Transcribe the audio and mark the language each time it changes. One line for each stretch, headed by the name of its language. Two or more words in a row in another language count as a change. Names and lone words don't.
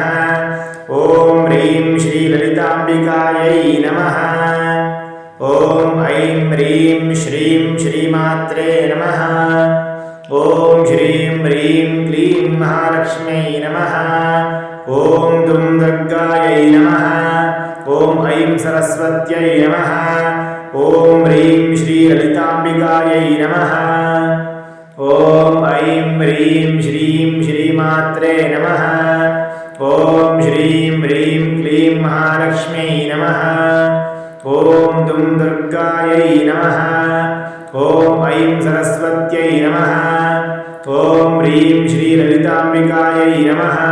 Sanskrit: ओं ह्रीं श्री ललिताम्बिकायै नमः. ओं ऐं ह्रीं श्रीं श्रीमात्रे नमः. ओं ह्रीं ह्रीं क्लीं महालक्ष्म्यै नमः. ओं दुं दुर्गायै नमः. ॐ ऐं सरस्वत्यै नमः ॐ ह्रीं श्रीललिताम्बिकायै नमः ॐ ऐं ह्रीं श्रीं श्रीमात्रे नमः ॐ श्रीं ह्रीं क्लीं महालक्ष्म्यै नमः ॐ दुं दुर्गायै नमः ॐ ऐं सरस्वत्यै नमः ॐ ह्रीं श्रीललिताम्बिकायै नमः